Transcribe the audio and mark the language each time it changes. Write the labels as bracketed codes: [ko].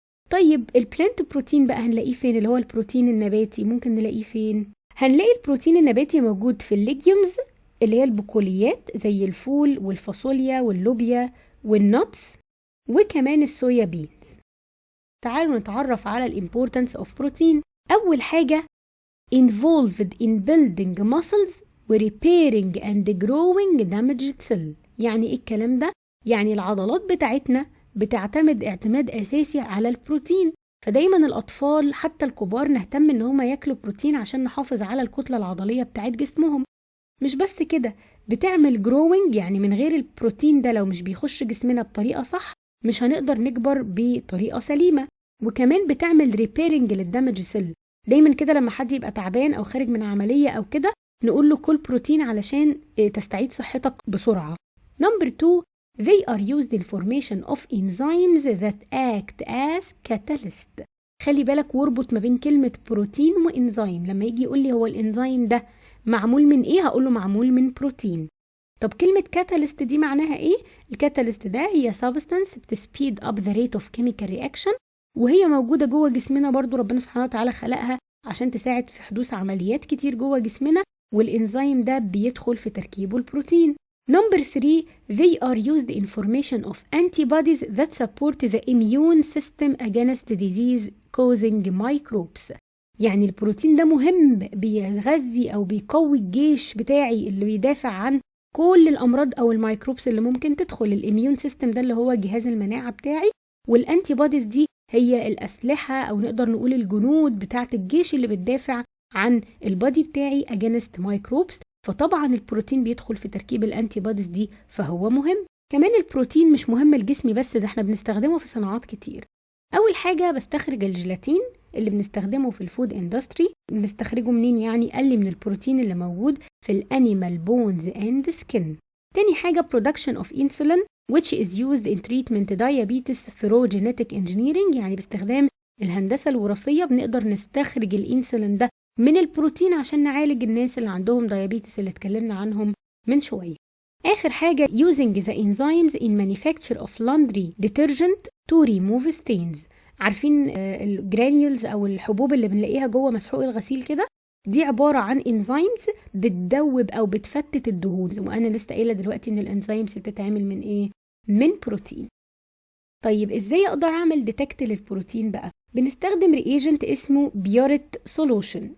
[ar] طيب البلانت بروتين بقى هنلاقيه فين؟ اللي هو البروتين النباتي ممكن نلاقيه فين؟ هنلاقي البروتين النباتي موجود في الليجيومز اللي هي البقوليات زي الفول والفاصوليا واللوبيا والنتس وكمان الصويا بينز. تعالوا نتعرف على الامبورتانس اوف بروتين. أول حاجة [en] involved in building muscles repairing and growing damaged cell. [ar] يعني ايه الكلام ده؟ يعني العضلات بتاعتنا بتعتمد اعتماد أساسي على البروتين، فدايما الأطفال حتى الكبار نهتم ان هما ياكلوا بروتين عشان نحافظ على الكتلة العضلية بتاعت جسمهم. مش بس كده، بتعمل growing، يعني من غير البروتين ده لو مش بيخش جسمنا بطريقة صح مش هنقدر نكبر بطريقة سليمة. وكمان بتعمل repairing للدمج سيل. دايما كده لما حد يبقى تعبان أو خارج من عملية أو كده نقول له كل بروتين علشان تستعيد صحتك بسرعة. [en] Number 2 they are used in formation of enzymes that act as catalyst. [ar] خلي بالك واربط ما بين كلمة بروتين وإنزيم. لما يجي يقول لي هو الإنزيم ده معمول من إيه هقول له معمول من بروتين. طب كلمة كاتاليست دي معناها ايه؟ الكاتاليست ده هي substance بتسبيد [en] up the rate of chemical reaction، [ar] وهي موجودة جوه جسمنا برضو، ربنا سبحانه وتعالى خلقها عشان تساعد في حدوث عمليات كتير جوه جسمنا، والإنزيم ده بيدخل في تركيبه البروتين. [en] Number 3 they are used in formation of antibodies that support the immune system against disease causing microbes. [ar] يعني البروتين ده مهم، بيغذي أو بيقوي الجيش بتاعي اللي بيدافع عن كل الأمراض أو الميكروبس اللي ممكن تدخل. الإميون سيستم ده اللي هو جهاز المناعة بتاعي، والأنتي بوديز دي هي الأسلحة أو نقدر نقول الجنود بتاعة الجيش اللي بتدافع عن البادي بتاعي [en] against microbes. [ar] فطبعا البروتين بيدخل في تركيب الأنتي بوديز دي، فهو مهم. كمان البروتين مش مهم لجسمي بس، ده احنا بنستخدمه في صناعات كتير. أول حاجة بستخرج الجيلاتين اللي بنستخدمه في الفود اندستري. بنستخرجه منين يعني؟ قال لي من البروتين اللي موجود في الانيمال بونز اند سكين. تاني حاجة [en] production of insulin which is used in treatment diabetes through genetic engineering، [ar] يعني باستخدام الهندسة الوراثية بنقدر نستخرج الانسولين ده من البروتين عشان نعالج الناس اللي عندهم دايابيتس اللي اتكلمنا عنهم من شوية. آخر حاجة [en] using the enzymes in manufacture of laundry detergent to remove stains. [ar] عارفين الجرانيولز أو الحبوب اللي بنلاقيها جوه مسحوق الغسيل كده؟ دي عبارة عن انزيمز بتدوب أو بتفتت الدهون، وأنا لسه قايلة دلوقتي إن الانزيمز بتتعمل من إيه؟ من بروتين. طيب إزاي أقدر أعمل ديتكت للبروتين بقى؟ بنستخدم رياجنت اسمه بيوريت سولوشن.